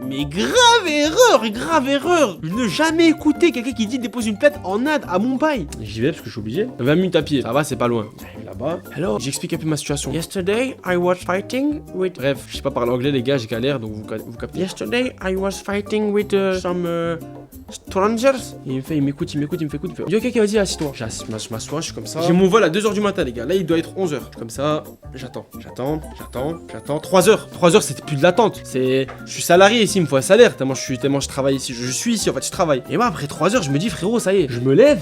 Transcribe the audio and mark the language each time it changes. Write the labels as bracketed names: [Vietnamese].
[French] Mais grave erreur. Je ne jamais écouter quelqu'un qui dit dépose une plainte en Inde, à Mumbai. J'y vais parce que je suis obligé. 20 minutes à pied, ça va, c'est pas loin. J'arrive là-bas. Alors, j'explique un peu ma situation. [English] Yesterday, I was fighting with. [French] Bref, je sais pas parler anglais, les gars, j'ai galère, donc vous captez. [English] Yesterday, I was fighting with some strangers. [French] Et il m'écoute, il me fait écoute. Il dit, ok, vas-y, assis-toi. Je m'assois, je suis comme ça. J'ai mon vol à 2h du matin, les gars. Là, il doit être 11h. Je suis comme ça, j'attends. 3h, c'était plus de l'attente. Je suis salarié ici, il me faut un salaire. Tellement je travaille ici. Je suis ici, en fait, je travaille. Et moi, après 3h, je me dis, frérot, ça y est. Je me lève.